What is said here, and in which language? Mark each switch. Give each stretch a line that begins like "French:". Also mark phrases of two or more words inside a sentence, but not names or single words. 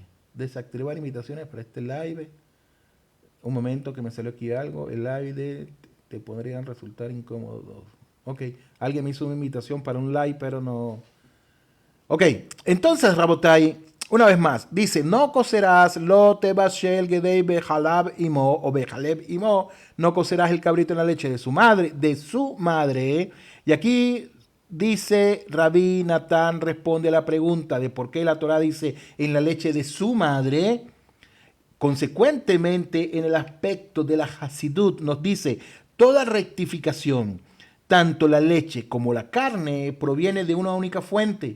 Spanish: Desactivar invitaciones para este live. Un momento que me salió aquí algo. El live te podrían resultar incómodos. Ok. Alguien me hizo una invitación para un live, pero no. Ok. Entonces, Rabotai, una vez más, dice, no cocerás
Hebrew: לא תבשל גדי בחלב אמו
Spanish: o
Hebrew: בחלב אמו,
Spanish: no cocerás el cabrito en la leche de su madre. Y aquí dice Rabbi Natán, responde a la pregunta de por qué la Torah dice en la leche de su madre. Consecuentemente, en el aspecto de la Hasidut nos dice, toda rectificación, tanto la leche como la carne, proviene de una única fuente.